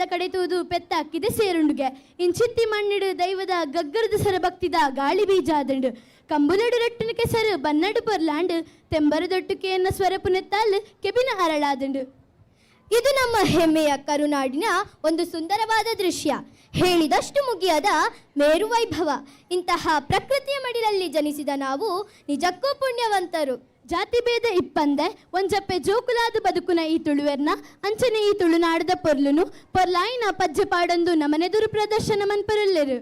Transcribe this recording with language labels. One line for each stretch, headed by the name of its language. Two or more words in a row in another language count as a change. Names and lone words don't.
Tulu: ಕಡೆತುವುದು ಪೆತ್ತಾಕಿದೆ ಸೇರುಂಡುಗೆ ಇಂಚಿತ್ತಿ ಮಣ್ಣಿಡು ದೈವದ ಗಗ್ಗರದ ಸರ ಭಕ್ತಿದ ಗಾಳಿ ಬೀಜ ಆದಂಡು ಕಂಬುಲಡು ರಟ್ಟಿನ ಕೆಸರು ಬನ್ನಡು ಪೊರ್ಲಾಂಡು ತೆಂಬರದೊಟ್ಟುಕೆಯನ್ನ ಸ್ವರಪುನೆತ್ತಾಲ್ ಕೆಬಿನ ಅರಳಾದಂಡು.
Kannada: ಇದು ನಮ್ಮ ಹೆಮ್ಮೆಯ ಕರುನಾಡಿನ ಒಂದು ಸುಂದರವಾದ ದೃಶ್ಯ. ಹೇಳಿದಷ್ಟು ಮುಗಿಯದ ಮೇರು ವೈಭವ. ಇಂತಹ ಪ್ರಕೃತಿಯ ಮಡಿಲಲ್ಲಿ ಜನಿಸಿದ ನಾವು ನಿಜಕ್ಕೂ ಪುಣ್ಯವಂತರು.
Tulu: ಜಾತಿ ಭೇದ ಇಪ್ಪಂದೆ ಒಂಜಪ್ಪೆ ಜೋಕುಲಾದ ಬದುಕುನ ಈ ತುಳುವೆರ್ನ ಅಂಚನೆ ಈ ತುಳುನಾಡದ ಪೊರ್ಲುನು ಪೊರ್ಲಾಯಿನ ಪಜ್ಜೆ ಪಾಡೊಂದು ನಮನೆದುರು ಪ್ರದರ್ಶನ ಮನ್ಪರಲ್ಲೆರು.